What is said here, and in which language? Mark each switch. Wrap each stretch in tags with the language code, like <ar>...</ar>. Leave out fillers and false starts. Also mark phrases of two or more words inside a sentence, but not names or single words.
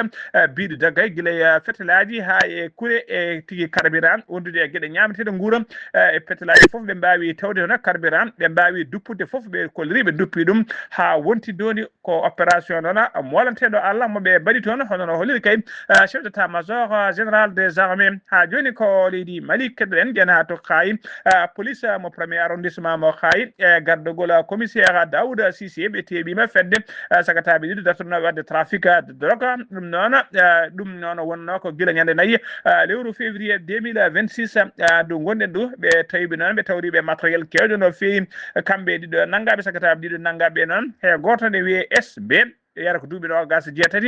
<ff>biɗi dagga e guila e fetelaji ha e kuure e tigui carburant wondude e gueɗe ñameteɗe guura e fetelaji foof ɓe mbawi tawde hono carburant ɓe mbawi duppude foof ɓe kolliri ɓe duppi ɗum ha wonti doni ko opération noon molanteɗo Allah moɓe mbaɗi toon hono no holliri kay</ff> <fr>chef d'état major général des armées</fr> <ff>ha joni ko leydi Mali keɗɗen ƴen ha to Khayi police mo</ff> <fr>premier arrondissement</fr> <ff>mo Khayi e gardogol commissaire Daouda Cissé ɓe teɓima fedde sagataɓe ɗiɗo dartonoɓe wadde</ff> <fr>trafic de drogue</fr> <ff>ɗum noon wonno ko guila ñande 4 lewru février 2026 ndu gonɗen ɗo ɓe tawiɓe noon ɓe tawriɓe matériel kewɗo no fewi kamɓe ɗiɗo naggaɓe sagataɓe ɗiɗo naggaɓe noon he goto ne wiye SB yara ko duuɓi 23</ff>